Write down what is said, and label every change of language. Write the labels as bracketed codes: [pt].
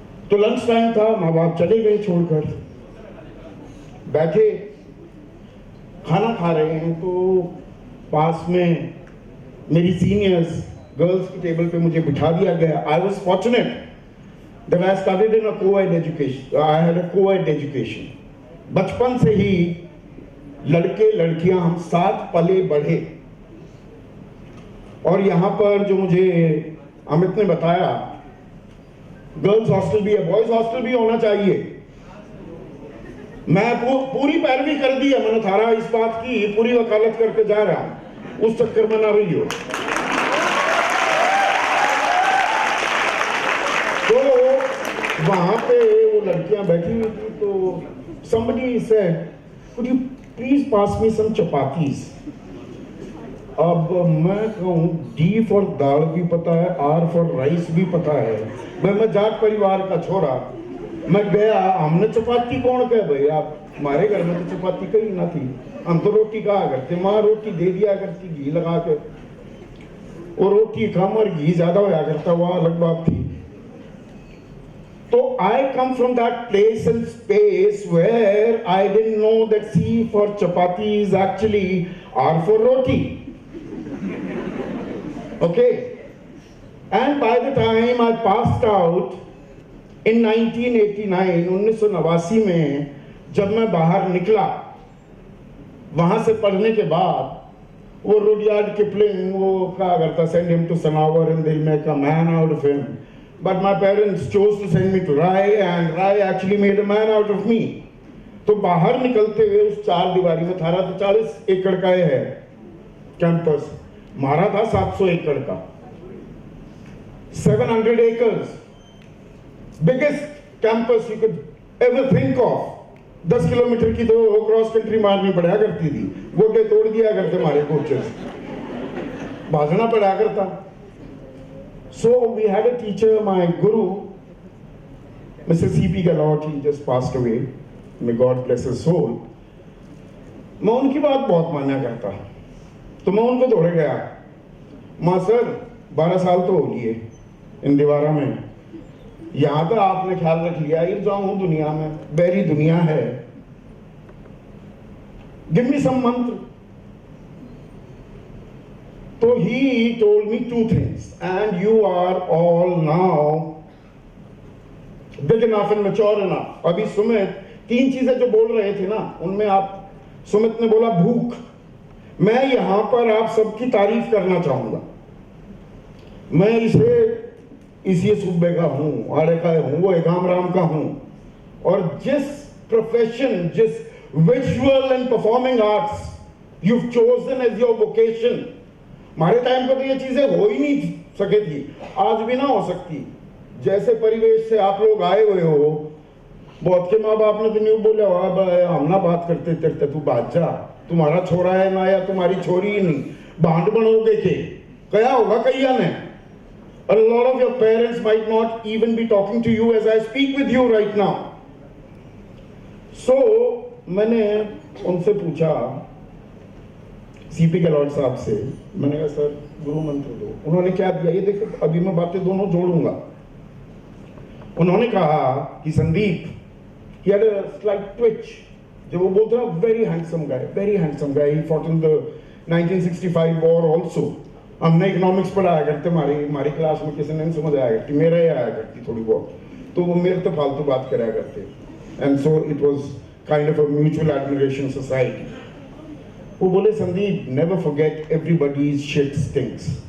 [hi] तो lunch time था, माँ बाप चले गए छोड़कर, बैठे खाना खा रहे हैं। तो पास में मेरी सीनियर्स गर्ल्स की टेबल पे मुझे बिठा दिया गया। [en] I was fortunate that I studied in a co-ed education. I had a co-ed education. [hi] बचपन से ही लड़के लड़कियां हम साथ पले बढ़े। और यहाँ पर जो मुझे अमित ने बताया, गर्ल्स हॉस्टल भी है, बॉयज हॉस्टल भी होना चाहिए। मैं पूरी पैरवी कर दी है, मैंने थारा इस बात की पूरी वकालत करके जा रहा हूं, उस चक्कर में ना रही हो। तो वहां पे वो लड़कियां बैठी हुई थी, तो [en] somebody said, could you please pass me some chapatis? [hi] अब मैं कहूँ D फॉर दाल भी पता है, R फॉर राइस भी पता है। मैं जाट परिवार का छोरा, मैं गया, हमने चपाती कौन कहे भाई, आप हमारे घर में तो चपाती कहीं ना थी, हम तो रोटी कहा करते, माँ रोटी दे दिया करती घी लगा के, और रोटी कम और घी ज्यादा होया करता, वह अलग बात थी। So I come from that place and space where I didn't know that C for chapati is actually R for roti. [en] Okay? And by the time I passed out in 1989, [hi] 1989 में जब मैं बाहर निकला, वहां से पढ़ने के बाद, वो रुडयार्ड किपलिंग वो कहा करता, [en] send him to Sanavar and they'll make a man out of him. But my parents chose to send me to Rai, and Rai actually made a man out of me. [hi] तो बाहर निकलते हुए उस 4 दीवारी में, थारा तो 40 एकड़ का है कैंपस, हमारा था 700 एकड़ का, [en] 700 acres, biggest campus you could ever think of। [hi] 10 kilometre की तो क्रॉस कंट्री मारनी पड़ा करती थी, गोटे तोड़ दिया करते हमारे कोचेस, भागना पड़ा करता। [en] So we had a teacher, my guru, Mr. C.P. Galot, he just passed away. May God bless his soul. [hi] मैं उनकी बात बहुत माना करता, तो मैं उनको दौड़े गया, माँ सर 12 साल तो हो लिए इन दीवारा में, यहाँ तो आपने ख्याल रख लिया, ये जाऊँ दुनिया में, बैरी दुनिया है, [en] Give me some mantra. So he told me two things, and you are all now big enough and mature enough. [hi] अभी सुमित तीन चीजें जो बोल रहे थे ना, उनमें आप सुमित ने बोला भूख। मैं यहां पर आप सबकी तारीफ करना चाहूंगा। मैं इसी सूबे का हूं, आड़े का हूं, वो एगाम राम का हूं, और जिस प्रोफेशन, जिस [en] visual and performing arts you chosen as your vocation, [hi] हमारे टाइम पर तो ये चीजें हो ही नहीं सके थी, आज भी ना हो सकती। जैसे परिवेश से आप लोग आए हुए हो, बहुत के माँ बाप ने तो नहीं बोला हम ना बात करते तेरे, तू बात जा, तुम्हारा छोरा है ना या तुम्हारी छोरी ही नहीं, भांड बनोगे के क्या होगा कैया ने। [en] A lot of your parents might not even be talking to you as I speak with you right now. [hi] So मैंने उनसे पूछा, सीपी गहलोत साहब से, मैंने कहा सर गुरु मंत्र दो। उन्होंने क्या दिया, ये देखो अभी मैं बातें दोनों जोड़ूंगा। उन्होंने कहा कि Sandeep, [en] he had a slight twitch, [hi] जब वो बोलते हैं [en] very handsome guy, he fought in the 1965 war also। [hi] हमने इकोनॉमिक्स पढ़ाया करते, हमारी क्लास में किसी ने नहीं समझ आया करती, मेरे ही आया करती थोड़ी बहुत, तो वो मेरे तो फालतू बात कराया करते, [en] And so it was kind of a mutual admiration society. [hi] वो बोले [en] Sandeep, never forget everybody's shit stinks.